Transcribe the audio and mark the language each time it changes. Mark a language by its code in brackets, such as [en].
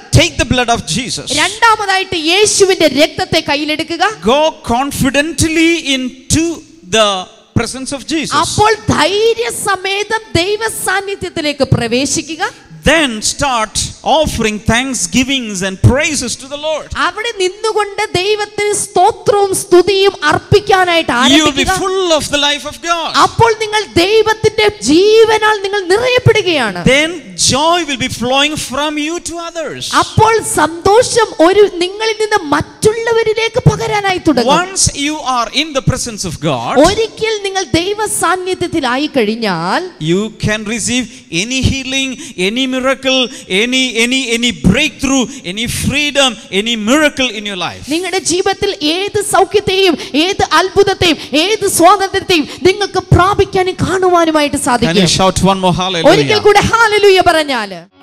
[en] Take the blood of Jesus. [ml] രണ്ടാമതായിട്ട് യേശുവിന്റെ രക്തത്തെ കയ്യിലെടുക്കുക. [en] Go confidently into the presence of Jesus. [ml] അപ്പോൾ ധൈര്യസമേതം ദൈവ സാന്നിധ്യത്തിലേക്ക് പ്രവേശിക്കുക. [en] Then start offering thanksgivings and praises to the Lord. [ml] അവിടെ നിന്നുകൊണ്ട് ദൈവത്തിന് സ്തോത്രവും സ്തുതിയും അർപ്പിക്കാനായിട്ട് [en] You will be [ml] ആരംഭിക്കുക. [en] full of the life of God. [ml] അപ്പോൾ നിങ്ങൾ ദൈവത്തിന്റെ ജീവനാൽ നിങ്ങൾ നിറയപ്പെടുകയാണ്. [en] Then joy will be flowing from you to others. [ml] അപ്പോൾ സന്തോഷം നിങ്ങളിൽ നിന്ന് മറ്റുള്ളവരിലേക്ക് പകരാനായി തുടങ്ങും. [en] Once you are in the presence of God, [ml] ഒരിക്കൽ നിങ്ങൾ ദൈവ സാന്നിധ്യത്തിലായി കഴിഞ്ഞാൽ [en] you can receive any healing, any miracle, any breakthrough, any freedom, any miracle in your life. [ml] നിങ്ങളുടെ ജീവിതത്തിൽ ഏത് സൗഖ്യത്തെയും ഏത് അത്ഭുതത്തെയും ഏത് സ്വാതന്ത്ര്യത്തെയും നിങ്ങൾക്ക് പ്രാപിക്കാനും കാണുവാനുമായിട്ട് [en] Can [ml] സാധിക്കും. [en] you shout one more [ml] ഒരിക്കൽ [en] hallelujah? [ml] കൂടെ ഹല്ലേലൂയ പറഞ്ഞാല്